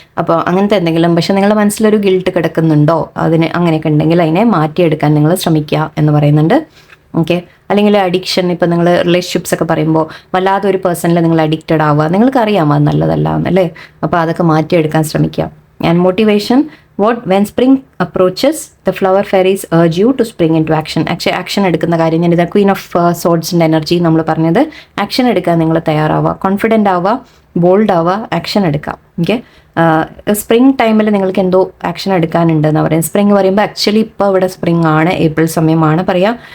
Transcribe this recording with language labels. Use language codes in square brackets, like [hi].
[ml] അപ്പോൾ അങ്ങനത്തെ എന്തെങ്കിലും, പക്ഷെ നിങ്ങളുടെ മനസ്സിലൊരു ഗിൽട്ട് കിടക്കുന്നുണ്ടോ, അതിന് അങ്ങനെയൊക്കെ ഉണ്ടെങ്കിൽ അതിനെ മാറ്റിയെടുക്കാൻ നിങ്ങൾ ശ്രമിക്കുക എന്ന് പറയുന്നുണ്ട്. ഓക്കെ, അല്ലെങ്കിൽ അഡിക്ഷൻ, ഇപ്പം നിങ്ങൾ റിലേഷൻഷിപ്സ് ഒക്കെ പറയുമ്പോൾ വല്ലാതെ ഒരു പേഴ്സണിൽ നിങ്ങൾ അഡിക്റ്റഡ് ആവുക, നിങ്ങൾക്ക് അറിയാം അത് നല്ലതല്ല എന്നല്ലേ. അപ്പോൾ അതൊക്കെ മാറ്റിയെടുക്കാൻ ശ്രമിക്കുക. [en] And motivation, when spring approaches, the flower fairies urge you to spring into action. [ml] Action എടുക്കുന്ന കാര്യം ഞാൻ ഇതാ ക്വീൻ ഓഫ് സോർഡ്സിൻ്റെ എനർജി നമ്മൾ പറഞ്ഞത്. ആക്ഷൻ എടുക്കാൻ നിങ്ങൾ തയ്യാറാവുക, കോൺഫിഡൻ്റ് ആവുക, ബോൾഡ് ആവുക, ആക്ഷൻ എടുക്കാം. ഓക്കെ, സ്പ്രിംഗ് ടൈമിൽ നിങ്ങൾക്ക് എന്തോ ആക്ഷൻ എടുക്കാനുണ്ട് എന്ന് പറയും. സ്പ്രിംഗ് പറയുമ്പോൾ ആക്ച്വലി ഇപ്പോൾ ഇവിടെ സ്പ്രിംഗ് ആണ്, ഏപ്രിൽ സമയമാണ് പറയാം.